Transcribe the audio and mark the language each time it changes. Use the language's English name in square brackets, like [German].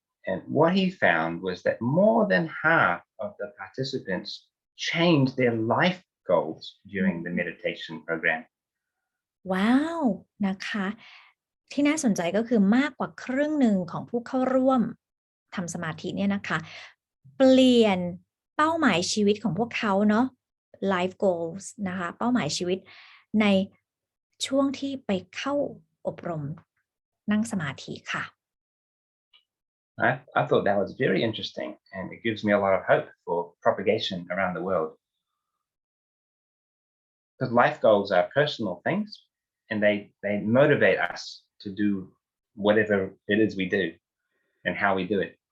[English] And what he found was that more than half of the participants changed their life goals during the meditation program [Thai] ว้าวนะคะที่น่าสนใจก็คือมากกว่าครึ่งหนึ่งของผู้เข้าร่วมทำสมาธิเนี่ยนะคะเปลี่ยนเป้าหมายชีวิตของพวกเขาเนาะ [English] life goals [Thai] นะคะเป้าหมายชีวิตในช่วงที่ไปเข้าอบรมนั่งสมาธิค่ะ [English] I thought that was very interesting and it gives me a lot of hope for propagation around the world because life goals are personal things and they motivate us to do whatever it is we do and how we do it.